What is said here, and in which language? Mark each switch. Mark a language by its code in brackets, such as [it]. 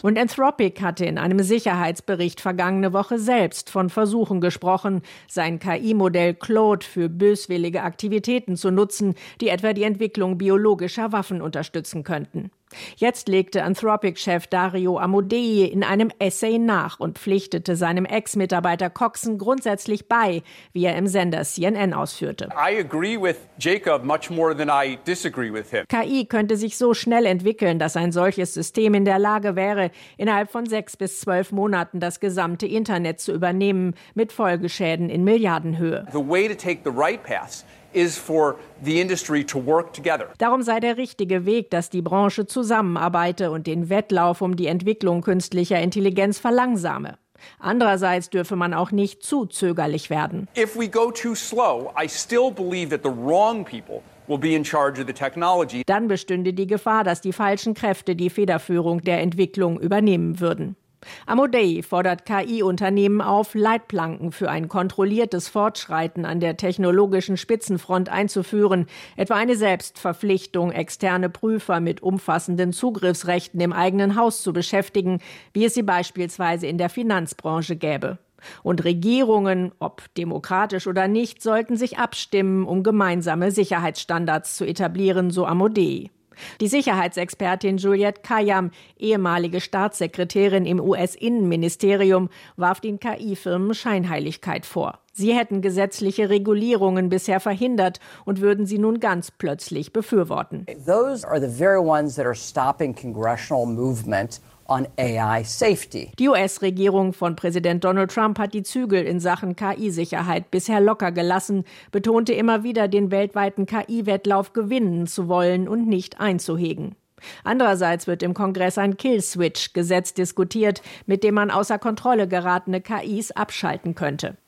[de] Und Anthropic hatte in einem Sicherheitsbericht vergangene Woche selbst von Versuchen gesprochen, sein KI-Modell Claude für böswillige Aktivitäten zu nutzen, die etwa die Entwicklung biologischer Waffen unterstützen könnten. Jetzt legte Anthropic-Chef Dario Amodei in einem Essay nach und pflichtete seinem Ex-Mitarbeiter Coxon grundsätzlich bei, wie er im Sender CNN ausführte. [en] I agree with Jacob much more than I disagree with him. [de] KI könnte sich so schnell entwickeln, dass ein solches System in der Lage wäre, innerhalb von 6 bis 12 Monaten das gesamte Internet zu übernehmen, mit Folgeschäden in Milliardenhöhe. [en] The way to take the right paths is for the industry to work together. [de] Darum sei der richtige Weg, dass die Branche zusammenarbeite und den Wettlauf um die Entwicklung künstlicher Intelligenz verlangsame. Andererseits dürfe man auch nicht zu zögerlich werden. [en] If we go too slow, I still believe that the wrong people will be in charge of the technology. [de] Dann bestünde die Gefahr, dass die falschen Kräfte die Federführung der Entwicklung übernehmen würden. Amodei fordert KI-Unternehmen auf, Leitplanken für ein kontrolliertes Fortschreiten an der technologischen Spitzenfront einzuführen, etwa eine Selbstverpflichtung, externe Prüfer mit umfassenden Zugriffsrechten im eigenen Haus zu beschäftigen, wie es sie beispielsweise in der Finanzbranche gäbe. Und Regierungen, ob demokratisch oder nicht, sollten sich abstimmen, um gemeinsame Sicherheitsstandards zu etablieren, so Amodei. Die Sicherheitsexpertin Juliette Kayyem, ehemalige Staatssekretärin im US-Innenministerium, warf den KI-Firmen Scheinheiligkeit vor. Sie hätten gesetzliche Regulierungen bisher verhindert und würden sie nun ganz plötzlich befürworten. [en] Those are the very ones that are stopping congressional movement on AI safety. [de] Die US-Regierung von Präsident Donald Trump hat die Zügel in Sachen KI-Sicherheit bisher locker gelassen, betonte immer wieder, den weltweiten KI-Wettlauf gewinnen zu wollen und nicht einzuhegen. Andererseits wird im Kongress ein Kill-Switch-Gesetz diskutiert, mit dem man außer Kontrolle geratene KIs abschalten könnte.